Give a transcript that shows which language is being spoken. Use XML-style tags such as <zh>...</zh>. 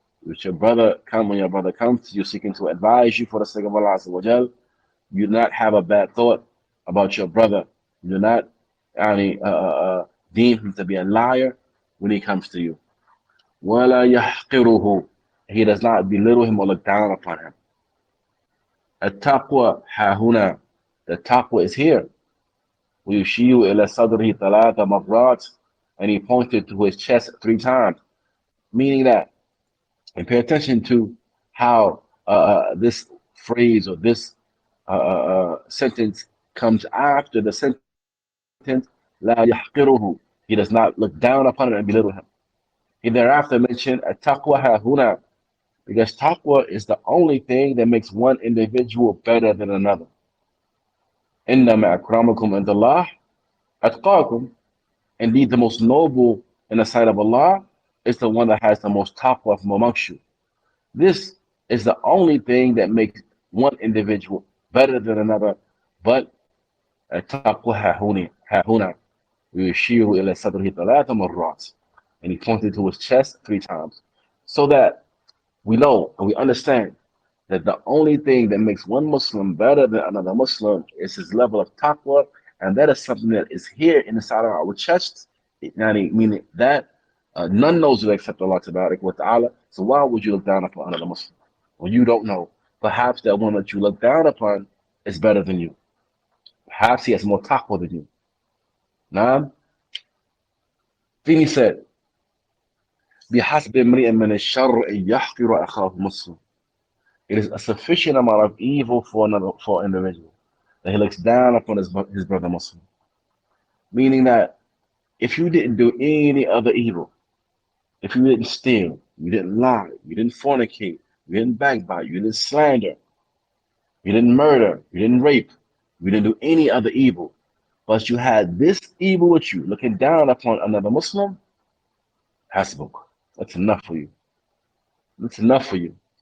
<en>When your brother comes to you seeking to advise you for the sake of Allah Azza wa Jal, you do not have a bad thought about your brother. You do not deem him to be a liar when he comes to you.</en> <ar>وَلَا يَحْقِرُهُ.</ar> <en>He does not belittle him or look down upon him.</en> <ar>التقوى ها هنا.</ar> <en>The taqwa is here.</en> <ar>ويشير إلى صدره ثلاث مرات.</ar> <en>And he pointed to his chest 3 times. Meaning that, and pay attention to how this phrase or this sentence comes after the sentence</en> <ar>لا يحقره.</ar> <en>He does not look down upon it and belittle him. He thereafter mentioned</en> <ar>التقوى ها هنا,</ar> <en>because taqwa is the only thing that makes one individual better than another.</en> <ar>إنما أكرمكم عند الله أتقاكم.</ar> <en>Indeed, the most noble in the sight of Allah is the one that has the most taqwa from amongst you. This is the only thing that makes one individual better than another, but</en> <ar>التقوى ها هنا ويشير إلى صدره 3 مرات.</ar> <en>And he pointed to his chest 3 times. So that we know and we understand that the only thing that makes one Muslim better than another Muslim is his level of taqwa, and that is something that is here inside of our chests, meaning that none knows it except Allah wa ta'ala. So why would you look down upon another Muslim? Well, you don't know. Perhaps that one that you look down upon is better than you. Perhaps he has more taqwa than you. Now, then he said,</en> <ar>بِحَسْبِ امْرِئٍ مِّنَ الشَّرِّ أَن يَحْقِرَ أَخَاهُ مُسْلِمٍ.</ar> <en>It is a sufficient amount of evil for an individual that he looks down upon his brother Muslim. Meaning that if you didn't do any other evil, if you didn't steal, you didn't lie, you didn't fornicate, you didn't backbite, you didn't slander, you didn't murder, you didn't rape, you didn't do any other evil, but you had this evil with you, looking down upon another Muslim, hasbuk. That's enough for you. That's enough for you.</en>